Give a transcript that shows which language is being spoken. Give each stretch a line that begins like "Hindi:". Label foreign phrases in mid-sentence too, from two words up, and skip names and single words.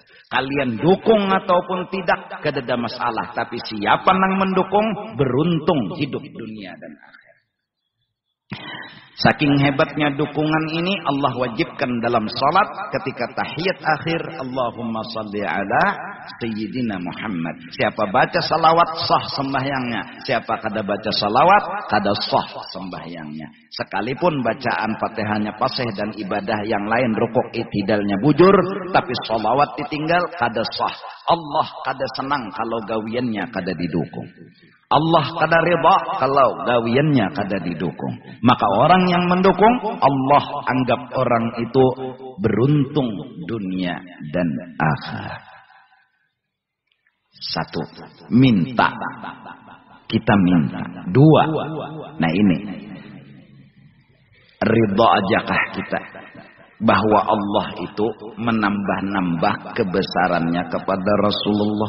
Banjar: Kalian dukung ataupun tidak, kada masalah.
Indonesian: Tapi siapa yang mendukung, beruntung hidup dunia dan akhirat. Saking hebatnya dukungan ini, Allah wajibkan dalam salat ketika tahiyat akhir,
Arabic: اللهم صل على سيدنا محمد.
Banjar: Siapa baca salawat, sah sembahyangnya. Siapa kada baca salawat, kada sah sembahyangnya. Sekalipun bacaan Fatihahnya fasih dan ibadah yang lain rukuk itidalnya bujur, tapi salawat ditinggal kada sah. Allah kada senang kalau gawiannya kada didukung. Allah kada ridha kalau gawiannya kada didukung.
Indonesian: Maka orang yang mendukung, Allah anggap orang itu beruntung dunia dan akhirat. Satu, minta. Kita minta.
Banjar: Dua, nah ini, ridha ajakah kita bahwa Allah itu menambah-nambah kebesarannya kepada Rasulullah?